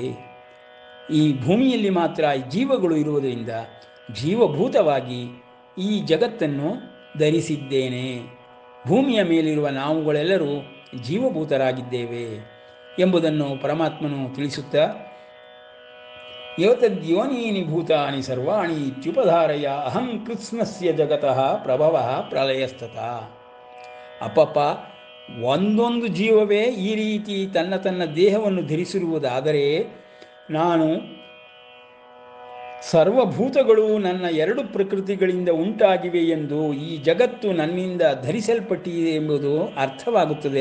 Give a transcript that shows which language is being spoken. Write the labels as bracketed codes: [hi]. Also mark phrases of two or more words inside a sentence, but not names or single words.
[kn] ಈ ಭೂಮಿಯಲ್ಲಿ ಮಾತ್ರ ಜೀವಗಳು ಇರುವುದರಿಂದ ಜೀವಭೂತವಾಗಿ ಈ ಜಗತ್ತನ್ನು ಧರಿಸಿದ್ದೇನೆ. ಭೂಮಿಯ ಮೇಲಿರುವ ನಾವುಗಳೆಲ್ಲರೂ ಜೀವಭೂತರಾಗಿದ್ದೇವೆ ಎಂಬುದನ್ನು ಪರಮಾತ್ಮನು ತಿಳಿಸುತ್ತಾ, [sa] ಯೋತದ್ಯೋನೀನಿ ಭೂತಾನಿ ಸರ್ವಾಣಿ ಇತ್ಯುಪಧಾರಯ ಅಹಂ ಕೃತ್ಸ್ನಸ್ಯ ಜಗತಃ ಪ್ರಭವಃ ಪ್ರಳಯಸ್ತತಃ. [kn] ಅಪ್ಪಪ್ಪ, ಒಂದೊಂದು ಜೀವವೇ ಈ ರೀತಿ ತನ್ನ ದೇಹವನ್ನು ಧರಿಸಿರುವುದಾದರೆ ನಾನು ಸರ್ವಭೂತಗಳು ನನ್ನ ಎರಡು ಪ್ರಕೃತಿಗಳಿಂದ ಉಂಟಾಗಿವೆ ಎಂದು ಈ ಜಗತ್ತು ನನ್ನಿಂದ ಧರಿಸಲ್ಪಟ್ಟಿದೆ ಎಂಬುದು ಅರ್ಥವಾಗುತ್ತದೆ.